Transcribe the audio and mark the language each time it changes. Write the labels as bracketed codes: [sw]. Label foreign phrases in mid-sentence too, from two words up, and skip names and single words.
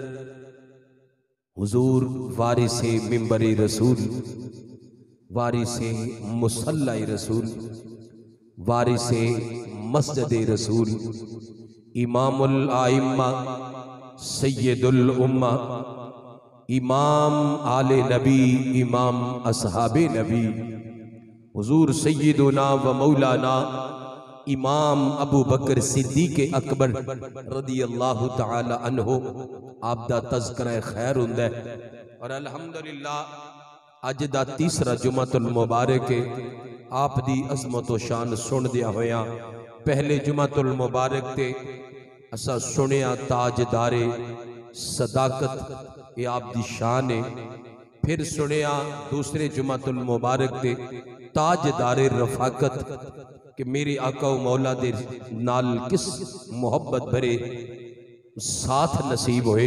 [ur] حضور وارث منبر رسول، وارث مصلیٰ رسول، وارث مسجد رسول، امام الائمہ [pa] سید الامہ، امام آل نبی، امام اصحاب نبی، حضور سیدنا و مولانا امام ابو بکر صدیق اکبر [ar] رضي الله تعالى عنه [pa] آپ دا تذکرہ خیر ہندا ہے. اور الحمدللہ اج دا تیسرا جمعۃ المبارک ہے. آپ دی عظمت و شان سن دیا ہویا پہلے جمعۃ المبارک تے اساں سنیا تاجدار صداقت یہ آپ دی شان ہے. پھر سنیا دوسرے جمعۃ المبارک تے تاجدار رفاقت کہ میرے آقا و مولا دے نال کس محبت بھرے ساتھ نصیب ہوئے.